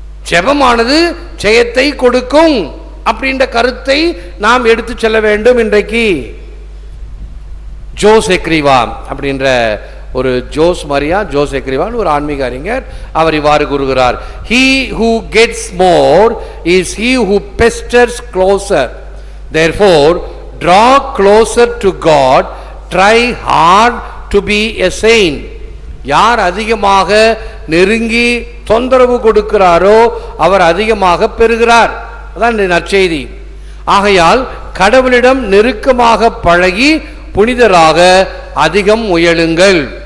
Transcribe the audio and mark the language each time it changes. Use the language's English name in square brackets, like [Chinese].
[Tamil] ஜெபமானது ஜெயத்தை கொடுக்கும் அப்படின்ற கருத்தை நாம் எடுத்து செல்ல வேண்டும். இன்றைக்கு ஜோஸ் எக்ரிவா அப்படின்ற ஒரு ஜோஸ் மரியா ஜோஸ் எக்ரிவான் ஒரு ஆன்மீக அறிஞர், அவர் இவ்வாறு கூறுகிறார்: [English] he who gets more is he who pesters closer. Therefore, draw closer to God, try hard to be a saint. [Tamil] யார் அதிகமாக நெருங்கி தொந்தரவு கொடுக்கிறாரோ அவர் அதிகமாக பெறுகிறார். அதான் இந்த நற்செய்தி. ஆகையால் கடவுளிடம் நெருக்கமாக பழகி புனிதராக அதிகம் முயலுங்கள்.